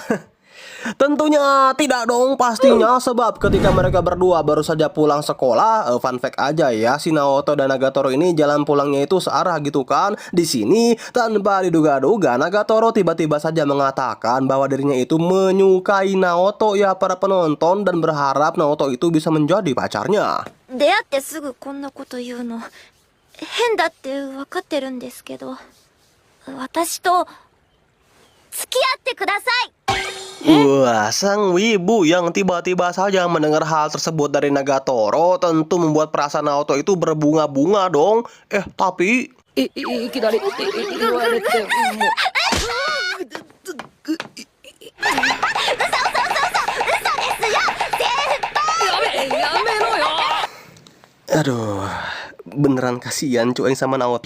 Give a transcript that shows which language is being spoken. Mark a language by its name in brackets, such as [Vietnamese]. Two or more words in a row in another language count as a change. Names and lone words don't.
[Indonesian] Tentunya tidak dong pastinya, sebab ketika mereka berdua baru saja pulang sekolah, [English] fun fact [Indonesian] aja ya, si Naoto dan Nagatoro ini jalan pulangnya itu searah gitu kan. Di sini tanpa diduga-duga Nagatoro tiba-tiba saja mengatakan bahwa dirinya itu menyukai Naoto ya para penonton dan berharap Naoto itu bisa menjadi pacarnya. [Japanese] 出会ってすぐこんなこと言うの変だって分かってるんですけど、私と付き合ってください。 [Indonesian] Wah, sang wibu yang tiba-tiba saja mendengar hal tersebut dari Nagatoro tentu membuat perasaan Naoto itu berbunga-bunga dong. Tapi aduh, beneran kasihan cuy sama Naoto.